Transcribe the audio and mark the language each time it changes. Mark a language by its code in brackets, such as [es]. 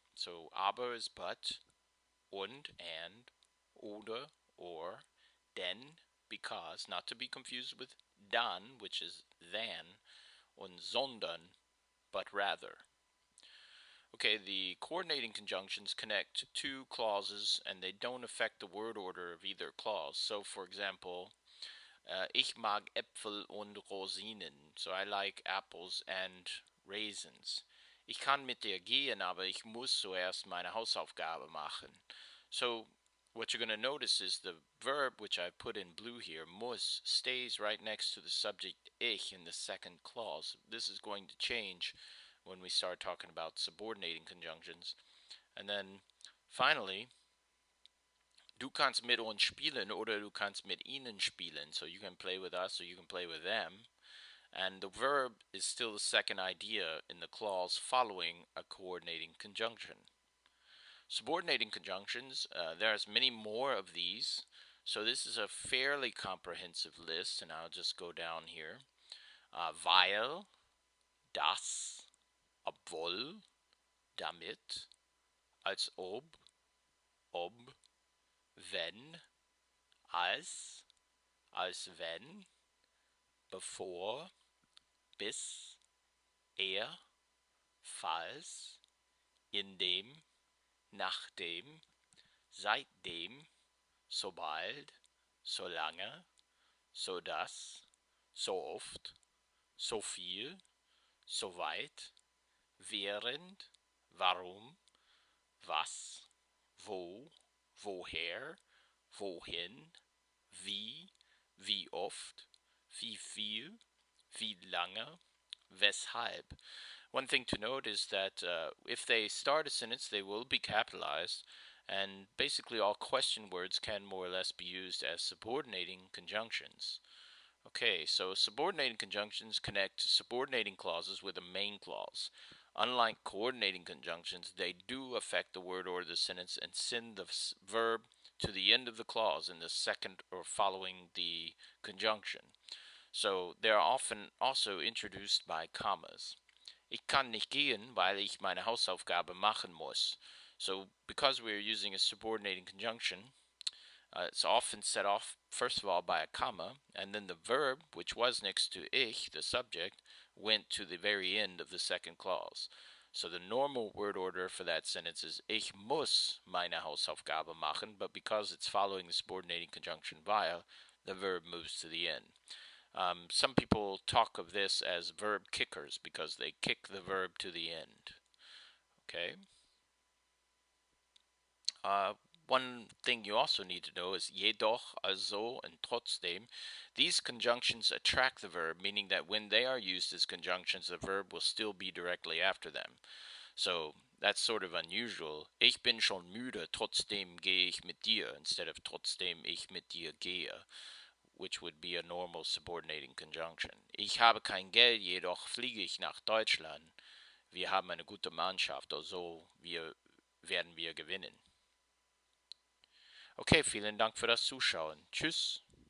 [en] So aber is but, and, oder, or, denn, because, not to be confused with dann, which is than, und sondern, but rather. Okay, the coordinating conjunctions connect two clauses and they don't affect the word order of either clause. So, for example, [de] ich mag Äpfel und Rosinen. [en] So I like apples and raisins. [de] Ich kann mit dir gehen, aber ich muss zuerst meine Hausaufgabe machen. [en] So what you're going to notice is the verb, which I put in blue here, muss, stays right next to the subject ich in the second clause. This is going to change when we start talking about subordinating conjunctions. And then finally, [de] du kannst mit uns spielen oder du kannst mit ihnen spielen. [en] So you can play with us or you can play with them. And the verb is still the second idea in the clause following a coordinating conjunction. Subordinating conjunctions, there's many more of these. So this is a fairly comprehensive list, and I'll just go down here. [de] Weil, das, obwohl, damit, als ob, wenn, als wenn, bevor, bis, er, falls, indem, nachdem, seitdem, sobald, solange, sodass, so oft, so viel, soweit, während, warum, was, wo, woher, wohin, wie oft, wie viel, wie lange, weshalb. [en] One thing to note is that if they start a sentence, they will be capitalized, and basically all question words can more or less be used as subordinating conjunctions. Okay, so subordinating conjunctions connect subordinating clauses with a main clause. Unlike coordinating conjunctions, they do affect the word order of the sentence and send the verb to the end of the clause in the second or following the conjunction. So they are often also introduced by commas. [de] Ich kann nicht gehen, weil ich meine Hausaufgabe machen muss. [en] So because we're using a subordinating conjunction, it's often set off, first of all, by a comma, and then the verb, which was next to ich, the subject, went to the very end of the second clause. So the normal word order for that sentence is [de] ich muss meine Hausaufgabe machen, [en] but because it's following the subordinating conjunction weil, the verb moves to the end. Some people talk of this as verb kickers because they kick the verb to the end. Okay? One thing you also need to know is jedoch, also, and trotzdem. These conjunctions attract the verb, meaning that when they are used as conjunctions, the verb will still be directly after them. So that's sort of unusual. [de] Ich bin schon müde, trotzdem gehe ich mit dir, [en] instead of [de] trotzdem ich mit dir gehe, [en] which would be a normal subordinating conjunction. [de] Ich habe kein Geld, jedoch fliege ich nach Deutschland. Wir haben eine gute Mannschaft, also werden wir gewinnen. Okay, vielen Dank für das Zuschauen. Tschüss.